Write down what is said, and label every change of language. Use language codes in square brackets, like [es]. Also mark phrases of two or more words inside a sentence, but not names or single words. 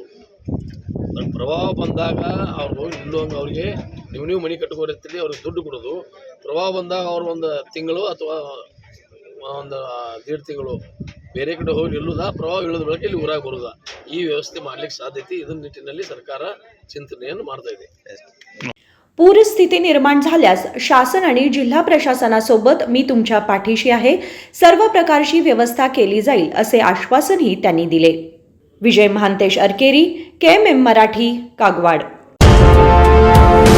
[kn] ಪ್ರವಾಹ ಬಂದಾಗ ಅವ್ರು ಹೋಗಿ ನಿಲ್ಲುವಂಗೆ ಅವ್ರಿಗೆ ನೀವು ಮನೆ ಕಟ್ಕೋರಿರ್ತೀರಿ, ಅವ್ರಿಗೆ ದುಡ್ಡು ಕೊಡೋದು, ಪ್ರವಾಹ ಬಂದಾಗ ಅವ್ರು ಒಂದು ತಿಂಗಳು ಅಥವಾ ಒಂದು 1.5 ತಿಂಗಳು ಬೇರೆ ಕಡೆ ಹೋಗಿ ನಿಲ್ಲುವುದಾ, ಪ್ರವಾಹ ಇಳಿದ ಬಳಿಕ ಇಲ್ಲಿ ಊರಾಗ ಬರುವುದಾ, ಈ ವ್ಯವಸ್ಥೆ ಮಾಡ್ಲಿಕ್ಕೆ ಸಾಧ್ಯತೆ ಇದನ್ನ ನಿಟ್ಟಿನಲ್ಲಿ ಸರ್ಕಾರ चिंतनेಯನ್ನು ಮಾಡ್ತಾ ಇದೆ. [mr] पूरस्थिती निर्माण झाल्यास शासन आणि जिल्हा प्रशासनासोबत मी तुमच्या पाठीशी आहे. सर्व प्रकारची व्यवस्था केली जाईल असे आश्वासनही त्यांनी दिले. विजय महांतेश अरकेरी, KMM मराठी, कागवाड.